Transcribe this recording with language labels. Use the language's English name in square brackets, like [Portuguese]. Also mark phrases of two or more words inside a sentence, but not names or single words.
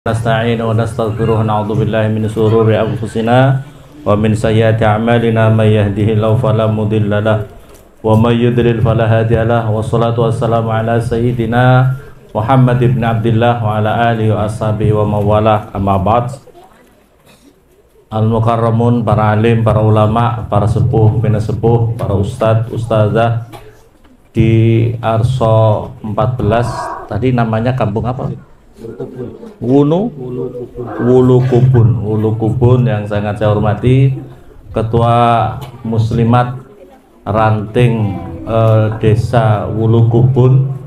[Arabic] نستعين ونستغفره ونعوذ بالله من شرور أنفسنا ومن سيئات أعمالنا من يهده الله فلا مضل له ومن يضلل فلا هادي له والصلاة والسلام على سيدنا محمد بن عبد الله وعلى آله وأصحابه ومن والاه أما بعد. [Indonesian] Al-Mukarramun, para alim, para ulama, para sepuh, sepuh, para ustadz, ustazah di Arso 14, tadi namanya kampung apa? Wulu Kubun yang sangat saya hormati, Ketua Muslimat Ranting Desa Wulu Kubun,